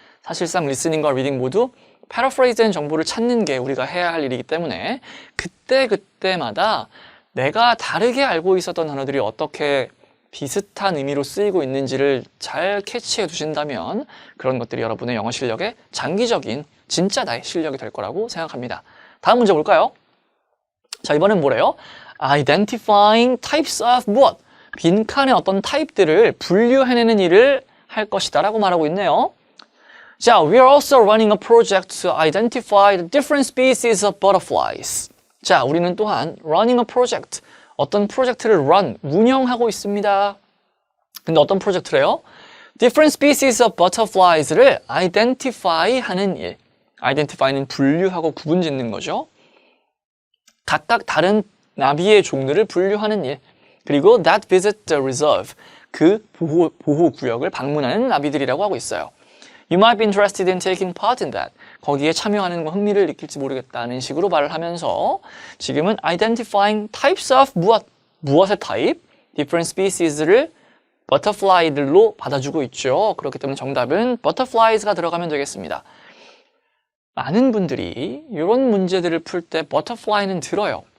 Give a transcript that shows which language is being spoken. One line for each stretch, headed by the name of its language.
Korean: 사실상 리스닝과 리딩 모두 패러프레이즈된 정보를 찾는 게 우리가 해야 할 일이기 때문에 그때마다 내가 다르게 알고 있었던 단어들이 어떻게 비슷한 의미로 쓰이고 있는지를 잘 캐치해 두신다면 그런 것들이 여러분의 영어 실력의 장기적인 진짜 나의 실력이 될 거라고 생각합니다. 다음 문제 볼까요? 자, 이번엔 뭐래요?
English: Identifying types of 무엇?
Korean: 빈칸의 어떤 타입들을 분류해내는 일을 할 것이다 라고 말하고 있네요.
English: 자, we are also running a project to identify the different species of butterflies.
Korean: 자, 우리는 또한
English: running a project,
Korean: 어떤 프로젝트를 운영하고 있습니다. 근데 어떤 프로젝트래요?
English: Different species of butterflies를 identify
Korean: 하는 일. identify는 분류하고 구분 짓는 거죠. 각각 다른 나비의 종들을 분류하는 일. 그리고
English: that visit the reserve,
Korean: 그 보호구역을 방문하는 나비들이라고 하고 있어요.
English: You might be interested in taking part in that.
Korean: 거기에 참여하는 거 흥미를 느낄지 모르겠다는 식으로 말을 하면서 지금은 identifying types of 무엇의 타입, different species를 butterfly들로 받아주고 있죠. 그렇기 때문에 정답은 butterflies가 들어가면 되겠습니다. 많은 분들이 이런 문제들을 풀 때 butterfly는 들어요.